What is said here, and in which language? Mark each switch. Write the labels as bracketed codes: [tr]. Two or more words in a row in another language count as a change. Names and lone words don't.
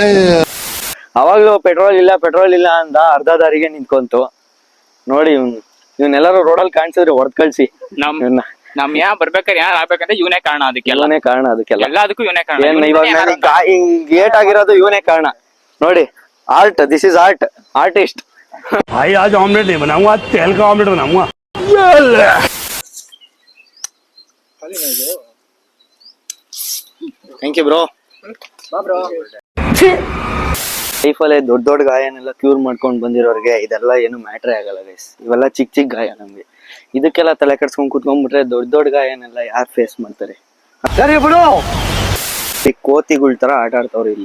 [kn] ಅವಾಗ್ಲೂ ಪೆಟ್ರೋಲ್ ಇಲ್ಲ ಅಂತ ಅರ್ಧ ದಾರಿಗೆ ನಿಂತ್ಕೊಂತು ನೋಡಿ. ಇವನ್ನೆಲ್ಲರೂ ರೋಡಲ್ಲಿ ಕಾಣಿಸಿದ್ರೆ ಹೊಡೆದ್ ಕಳ್ಸಿ. ನಮ್ ಬರ್ಬೇಕಾದ್ರೆ ಯಾರು ಆಗ್ಬೇಕಂದ್ರೆ ಇವನೇ ಕಾರಣ. ಅದಕ್ಕೆಲ್ಲ ಎಲ್ಲದಕ್ಕೂ ಇವನೇ ಕಾರಣ. ಇವಾಗ ಗೇಟ್ ಆಗಿರೋದು ಇವನೇ ಕಾರಣ ನೋಡಿ. [en] Art, this is art, artist. [hi] भाई आज ऑमलेट नहीं बनाऊंगा, आज तेल का ऑमलेट बनाऊंगा. [en] Thank you bro. [kn] ಲೈಫಲ್ಲೇ ದೊಡ್ಡ ಗಾಯನೆಲ್ಲ ಕ್ಯೂರ್ ಮಾಡ್ಕೊಂಡು ಬಂದಿರೋರಿಗೆ ಇದೆಲ್ಲ ಏನು ಮ್ಯಾಟ್ರೇ ಆಗಲ್ಲ ಗೈಸ್. ಇವೆಲ್ಲ ಚಿಕ್ಕ ಗಾಯ. ನಮ್ಗೆ ಇದಕ್ಕೆಲ್ಲ ತಲೆ ಕೆಡ್ಸ್ಕೊಂಡ್ ಕುತ್ಕೊಂಡ್ಬಿಟ್ರೆ ದೊಡ್ಡ ಗಾಯನೆಲ್ಲ ಯಾರು ಫೇಸ್ ಮಾಡ್ತಾರೆ? ಸರಿ ಬಿಡು. ಈ ಕೋತಿಗಳ ತರ ಆಟ ಆಡ್ತಾವ್ರಿ ಇಲ್ಲಿ.